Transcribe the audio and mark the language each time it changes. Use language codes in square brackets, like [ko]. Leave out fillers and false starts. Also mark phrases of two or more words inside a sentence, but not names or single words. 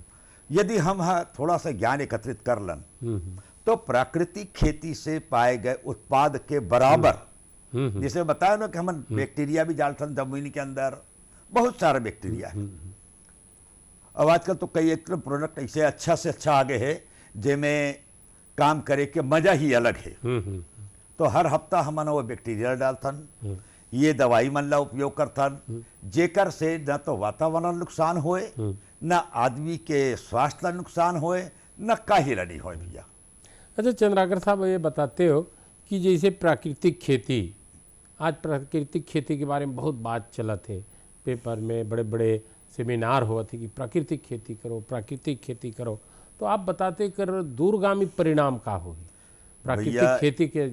[hne] यदि हम थोड़ा सा ज्ञान एकत्रित कर लन तो प्राकृतिक खेती से पाए गए उत्पाद के बराबर, जैसे बताया ना कि हम बैक्टीरिया भी डालते जमीन के अंदर, बहुत सारे बैक्टीरिया है। अब आजकल तो कई एक प्रोडक्ट ऐसे अच्छा से अच्छा आगे है जिनमें काम करे के मजा ही अलग है। तो हर हफ्ता हम वो बैक्टीरिया डालथन, ये दवाई मन ला उपयोग करथन, जेकर से न तो वातावरण नुकसान होए, न आदमी के स्वास्थ्य ला नुकसान होए, न काहे ला नहीं होए भैया। अच्छा चंद्राकर साहब, ये बताते हो कि जैसे प्राकृतिक खेती, आज प्राकृतिक खेती के बारे में बहुत बात चलत है, पेपर में बड़े बड़े सेमिनार हुआ थे कि प्राकृतिक खेती करो, प्राकृतिक खेती करो। तो आप बताते कर दूरगामी परिणाम का होगी प्राकृतिक खेती के?